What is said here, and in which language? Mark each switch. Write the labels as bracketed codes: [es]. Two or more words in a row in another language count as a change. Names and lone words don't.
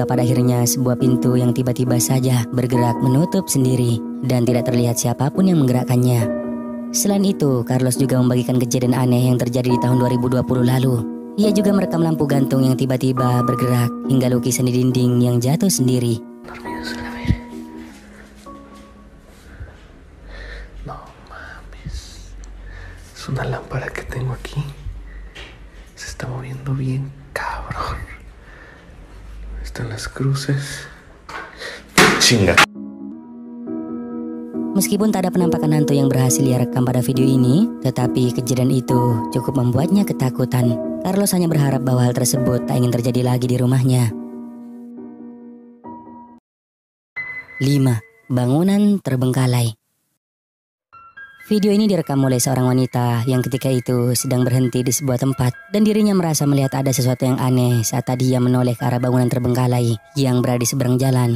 [id] pada akhirnya sebuah pintu yang tiba-tiba saja bergerak menutup sendiri dan tidak terlihat siapapun yang menggerakkannya. Selain itu, Carlos juga membagikan kejadian aneh yang terjadi di tahun 2020 lalu. Ia juga merekam lampu gantung yang tiba-tiba bergerak hingga lukisan di dinding yang jatuh sendiri. [es] No mames. Es una lámpara que tengo aquí. Se está moviendo bien, cabrón. Están las cruces. Chinga. [id] Meskipun tak ada penampakan hantu yang berhasil ia rekam pada video ini, tetapi kejadian itu cukup membuatnya ketakutan. Carlos hanya berharap bahwa hal tersebut tak ingin terjadi lagi di rumahnya. 5. Bangunan terbengkalai. Video ini direkam oleh seorang wanita yang ketika itu sedang berhenti di sebuah tempat dan dirinya merasa melihat ada sesuatu yang aneh saat tadi ia menoleh ke arah bangunan terbengkalai yang berada di seberang jalan.